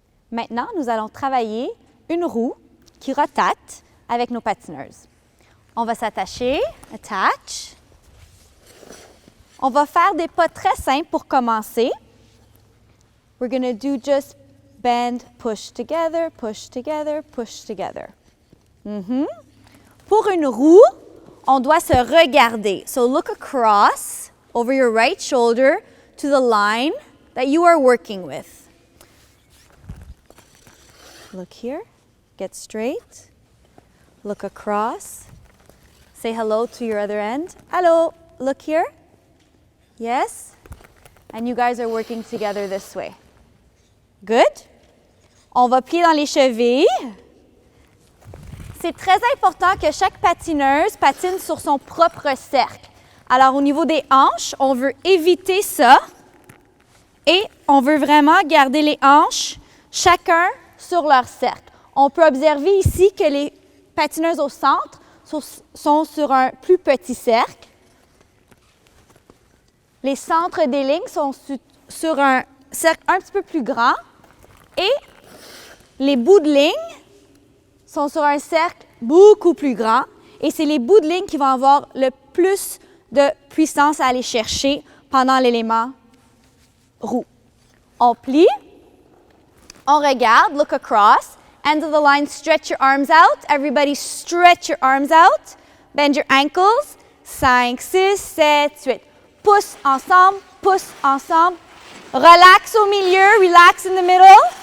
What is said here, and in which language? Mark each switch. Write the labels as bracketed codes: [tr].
[fr] Maintenant, nous allons travailler une roue qui rotate avec nos patineuses. On va s'attacher, attach. On va faire des pas très simples pour commencer. [en] We're going to do just bend, push together, push together, push together. [fr] Pour une roue, on doit se regarder. [en] So look across over your right shoulder to the line that you are working with. Look here, get straight, look across, say hello to your other end. Hello, look here. Yes? And you guys are working together this way. Good? [fr] On va plier dans les chevilles. C'est très important que chaque patineuse patine sur son propre cercle. Alors, au niveau des hanches, on veut éviter ça et on veut vraiment garder les hanches chacun sur leur cercle. On peut observer ici que les patineuses au centre sont sur un plus petit cercle. Les centres des lignes sont sur un cercle un petit peu plus grand et les bouts de ligne sont sur un cercle beaucoup plus grand et c'est les bouts de ligne qui vont avoir le plus de puissance à aller chercher pendant l'élément roue. On plie, on regarde, [en] look across, end of the line, stretch your arms out. Everybody stretch your arms out. Bend your ankles. 5, 6, 7, 8. [fr] Pousse ensemble, pousse ensemble. Relax au milieu, [en] relax in the middle.